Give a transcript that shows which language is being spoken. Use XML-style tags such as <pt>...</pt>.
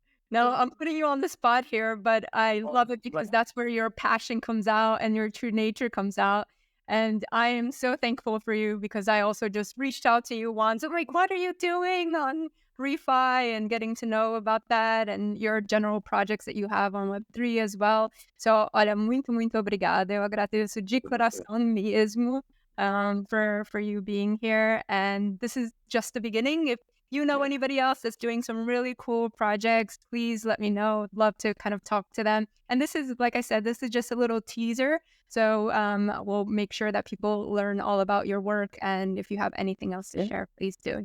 <en>No, I'm putting you on the spot here, but I love it because that's where your passion comes out and your true nature comes out. And I am so thankful for you because I also just reached out to you once. I'm like, what are you doing on Refi, and getting to know about that and your general projects that you have on Web3 as well.</en> <pt>So, olha, muito, muito obrigada. Eu agradeço de coração mesmo</pt> <en>for you being here. And this is just the beginning. If you know anybody else that's doing some really cool projects, please let me know. I'd love to kind of talk to them. And this is, like I said, this is just a little teaser. So we'll make sure that people learn all about your work. And if you have anything else to share, please do.</en>